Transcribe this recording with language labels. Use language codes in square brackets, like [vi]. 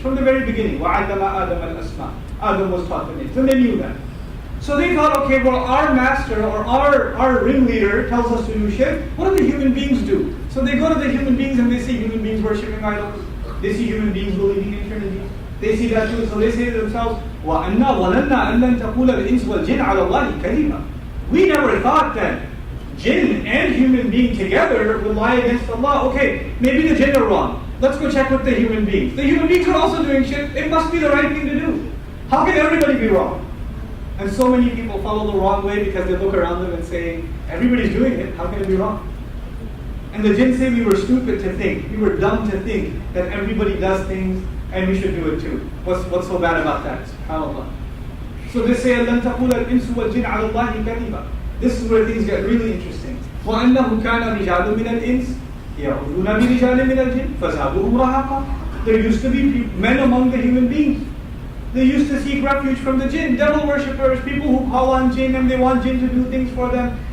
[en] From the very beginning, [ar] وَعَلَّمَ آدَمَ الْأَسْمَاءَ. [en] Adam was taught the names, and they knew that. So they thought, okay, well, our master or our ringleader tells us to do shirk. What do the human beings do? So they go to the human beings and they see human beings worshipping idols. They see human beings believing in Trinity. They see that too. So they say to themselves, [ar] وَأَنَّا ظَنَنَّا أَن لَن تَقُولَ الْإِنسُ وَالْجِنُّ عَلَى اللَّهِ كَذِبًا. [en] We never thought that jinn and human being together would lie against Allah. Okay, maybe the jinn are wrong. Let's go check with the human beings. The human beings are also doing shirk. It must be the right thing to do. How can everybody be wrong? And so many people follow the wrong way because they look around them and say, everybody's doing it, how can it be wrong? And the jinn say we were stupid to think, we were dumb to think that everybody does things and we should do it too. What's so bad about that? SubhanAllah. So they say, [ar] لَن تَقُولَ الْإِنسُ وَالْجِنُّ عَلَى اللَّهِ كَذِبًا. [en] This is where things get really interesting. [ar] وَأَنَّهُ كَانَ رِجَالٌ مِنَ الْإِنسِ يَعُوذُونَ بِرِجَالٍ مِنَ الْجِنِّ فَزَادُوهُمْ رَهَقًا. [en] There used to be men among the human beings. They used to seek refuge from the jinn, devil worshippers, people who call on jinn and they want jinn to do things for them.